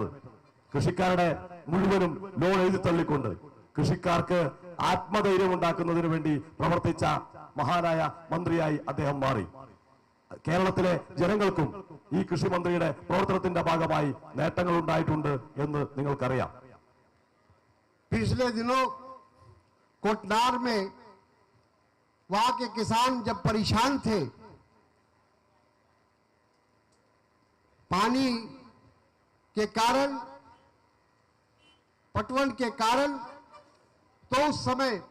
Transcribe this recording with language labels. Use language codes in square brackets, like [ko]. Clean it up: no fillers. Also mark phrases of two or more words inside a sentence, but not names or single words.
[ml] കൃഷിക്കാരുടെ മുഴുവനും ലോൺ എഴുതി തള്ളിക്കൊണ്ട് കൃഷിക്കാർക്ക് ആത്മധൈര്യം ഉണ്ടാക്കുന്നതിന് വേണ്ടി പ്രവർത്തിച്ച മഹാനായ മന്ത്രിയായി അദ്ദേഹം മാറി. കേരളത്തിലെ ജനങ്ങൾക്കും ഈ കൃഷിമന്ത്രിയുടെ പ്രവർത്തനത്തിന്റെ ഭാഗമായി നേട്ടങ്ങൾ ഉണ്ടായിട്ടുണ്ട് എന്ന് നിങ്ങൾക്കറിയാം. [hi] पिछले दिनों कोटनार में वहां के किसान जब परेशान थे, पानी के कारण, पटवन के कारण, तो उस समय